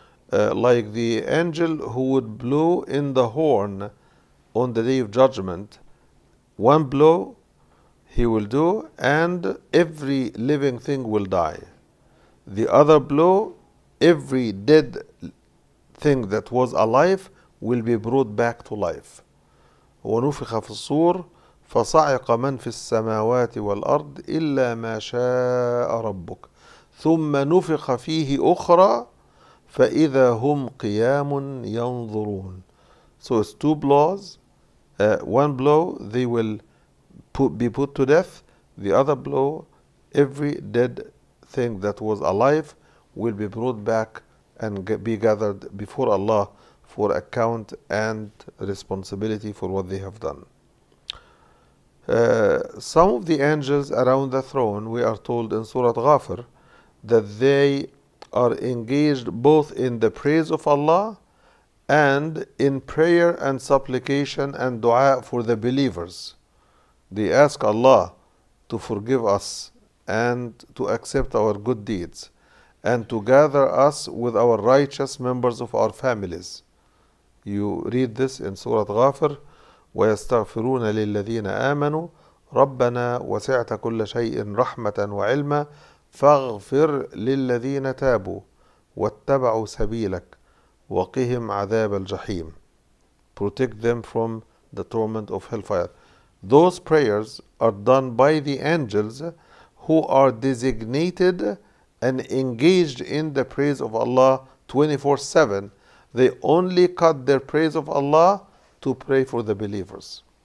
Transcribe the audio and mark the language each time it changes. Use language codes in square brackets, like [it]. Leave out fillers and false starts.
[en] Like the angel who would blow in the horn on the day of judgment, one blow he will do and every living thing will die. The other blow, every dead thing that was alive will be brought back to life. [ar] ونفخ في الصور فصعق من في السماوات والأرض إلا ما شاء ربك ثم نفخ فيه أخرى فإذا هم قيام ينظرون. [en] So it's two blows. One blow they will be put to death. The other blow, every dead thing that was alive will be brought back and be gathered before Allah for account and responsibility for what they have done. Some of the angels around the throne, we are told in Surah Ghafir, that they are engaged both in the praise of Allah and in prayer and supplication and dua for the believers. They ask Allah to forgive us and to accept our good deeds and to gather us with our righteous members of our families. You read this in Surah Ghafir, [ar] وَيَسْتَغْفِرُونَ لِلَّذِينَ آمَنُوا رَبَّنَا وَسِعْتَ كُلَّ شَيْءٍ رَحْمَةً وَعِلْمًا فَاغْفِرْ لِلَّذِينَ تَابُوا وَاتَّبَعُوا سَبِيلَكَ وَقِهِمْ عَذَابَ الْجَحِيمِ. [en] Protect them from the torment of hellfire. Those prayers are done by the angels who are designated and engaged in the praise of Allah 24/7. They only cut their praise of Allah to pray for the believers.